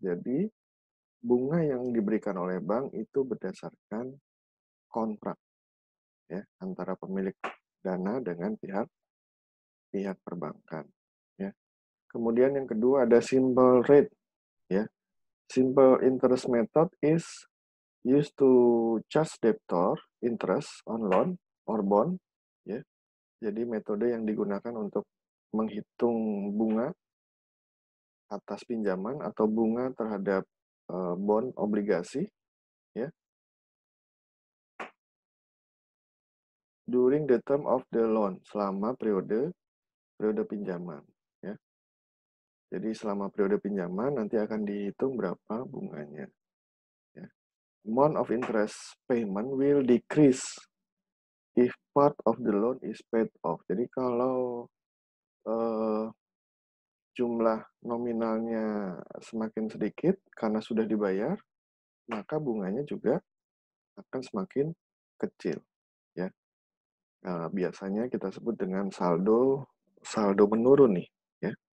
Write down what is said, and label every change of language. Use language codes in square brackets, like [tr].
[id] Jadi, bunga yang diberikan oleh bank itu berdasarkan kontrak, ya, antara pemilik dana dengan pihak perbankan, ya. Kemudian yang kedua ada simple rate, ya. [en] Simple interest method is used to charge debtor interest on loan or bond, ya. [id] Jadi metode yang digunakan untuk menghitung bunga atas pinjaman atau bunga terhadap bond obligasi, ya, [en] during the term of the loan, [id] selama periode pinjaman, ya. Jadi selama periode pinjaman nanti akan dihitung berapa bunganya, ya. [en] Amount of interest payment will decrease if part of the loan is paid off. [id] Jadi kalau eh, jumlah nominalnya semakin sedikit karena sudah dibayar, maka bunganya juga akan semakin kecil, ya. Biasanya kita sebut dengan saldo saldo menurun nih, ya.